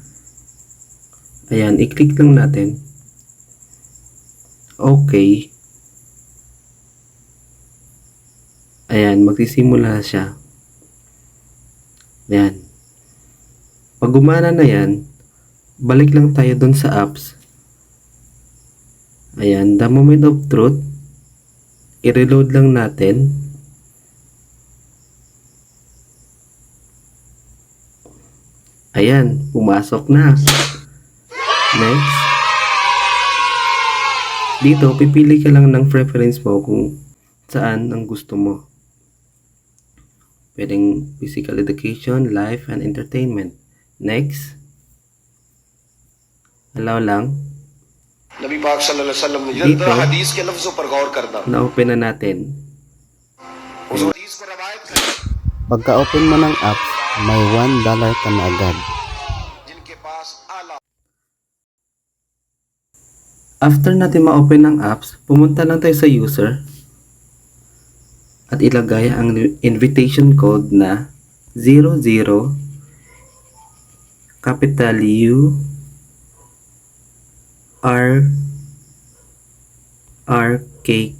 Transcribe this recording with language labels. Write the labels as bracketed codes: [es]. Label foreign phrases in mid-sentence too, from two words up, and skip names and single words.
[tl] Ayan, i-click lang natin. Okay. Ayan, magsisimula na siya. Ayan. Pag gumana na yan, balik lang tayo dun sa apps. Ayan, [en] the moment of truth. [tl] I-reload lang natin. Ayan, pumasok na. Next. Dito, pipili ka lang ng preference mo kung saan ang gusto mo. [en] Pwedeng physical education, life, and entertainment. [tl] Next. Allow lang. [hi] नबी पाक [ar] صلى الله عليه وسلم [hi] ने [tl] Dito, [hi] हदीस के लफ्जों पर गौर करना [tl] na-open na natin. [hi] उस हदीस को रवायत कर [tl] Pagka-open mo ng apps, may $1 ka na agad. [hi] जिनके पास आला [tl] After natin ma-open ang apps, pumunta lang tayo sa user. at ilagay ang [en] invitation code [tl] na 00 capital U R R K K.